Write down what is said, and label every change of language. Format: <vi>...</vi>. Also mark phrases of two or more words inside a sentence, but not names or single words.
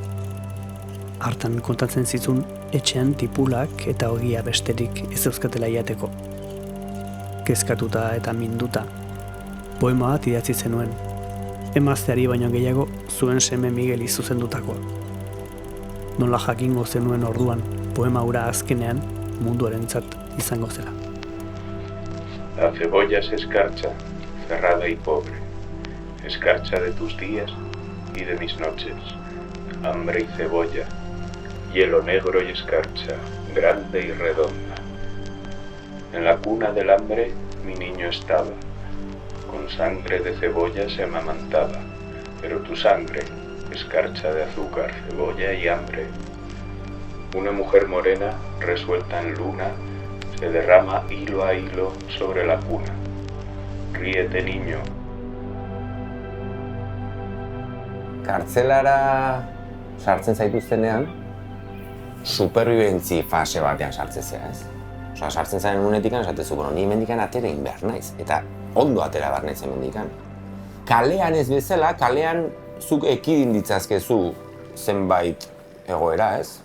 <eu>Hartan kontatzen zizun, etxean tipulak eta ogia besterik ez euskatela jateko. Kezkatuta eta minduta, poema bat idatzi zenuen, emazteari baino gehiago zuen seme Migueli zuzendutakoa. Nola jakingo zenuen orduan, poema hura azkenean munduarentzat izango zela.</eu> <es>La cebolla se escarcha, cerrada y pobre, escarcha de tus días y de mis noches, hambre y cebolla, hielo negro y escarcha, grande y redonda. En la cuna del hambre mi niño estaba, con sangre de cebolla se amamantaba, pero tu sangre, escarcha de azúcar, cebolla y hambre. Una mujer morena, resuelta en luna, se derrama hilo a hilo sobre la cuna. Ríete, niño.</es> <eu>Kartzelara sartzen zaituztenean, superbibentzi fase batean sartzen zea, ez? Osa, sartzen zaren unetikan, esatezu, ni mendikan atera egin behar naiz, eta ondo atera behar naiz mendikan. Kalean ez bezala, kalean zuk ekidin ditzazkezu zenbait egoera, ez?</eu>